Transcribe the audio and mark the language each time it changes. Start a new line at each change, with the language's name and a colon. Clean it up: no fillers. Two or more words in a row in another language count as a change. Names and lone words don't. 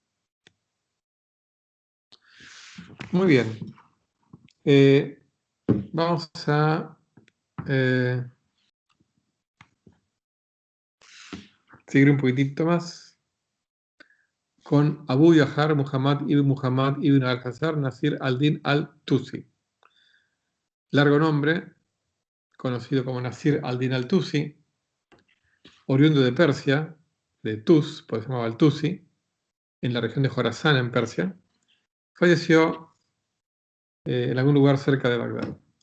Spanish: Muy bien. Vamos a seguir un poquitito más con Abu Yahar Muhammad ibn al-Hazar Nasir al-Din al-Tusi. Largo nombre, conocido como Nasir al-Din al-Tusi, oriundo de Persia, de Tus, por eso se llamaba al-Tusi, en la región de Jorasán, en Persia. Falleció en algún lugar cerca de Bagdad.